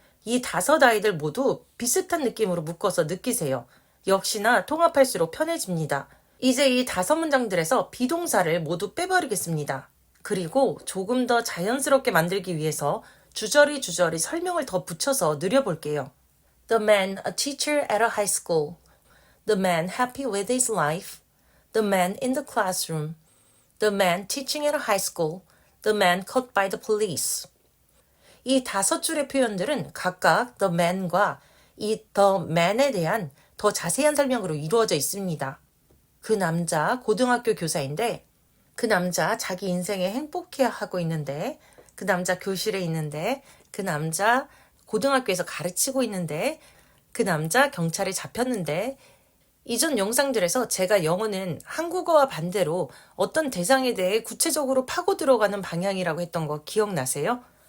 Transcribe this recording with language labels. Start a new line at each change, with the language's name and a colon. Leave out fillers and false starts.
Korean: 이 5 아이들 모두 비슷한 느낌으로 묶어서 느끼세요. 역시나 통합할수록 편해집니다. 이제 이 5 문장들에서 비동사를 모두 빼버리겠습니다. 그리고 조금 더 자연스럽게 만들기 위해서 주저리 설명을 더 붙여서 늘려볼게요.
English: The man, a teacher at a high school. The man happy with his life. The man in the classroom. The man teaching at a high school. The man caught by the police.
Korean: 이 5줄의 표현들은 각각 the man과 이 the man에 대한 더 자세한 설명으로 이루어져 있습니다. 그 남자 고등학교 교사인데 그 남자 자기 인생에 행복해하고 있는데 그 남자 교실에 있는데 그 남자 고등학교에서 가르치고 있는데 그 남자 경찰에 잡혔는데 이전 영상들에서 제가 영어는 한국어와 반대로 어떤 대상에 대해 구체적으로 파고 들어가는 방향이라고 했던 거 기억나세요?